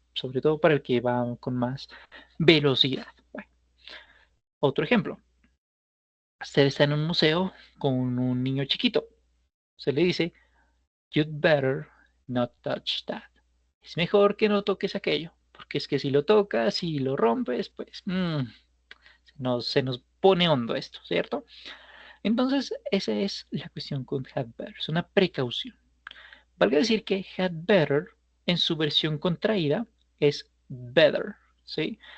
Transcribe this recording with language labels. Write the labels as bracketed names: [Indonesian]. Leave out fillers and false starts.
[Spanish] Sobre todo para el que va con más velocidad. Bueno, otro ejemplo. Usted está en un museo con un niño chiquito. Se le dice, [English] you'd better not touch that. [Spanish] Es mejor que no toques aquello, porque es que si lo tocas y lo rompes, pues se nos pone hondo esto, ¿cierto? Entonces, esa es la cuestión con had better, es una precaución. Valga decir que had better en su versión contraída es better, ¿sí?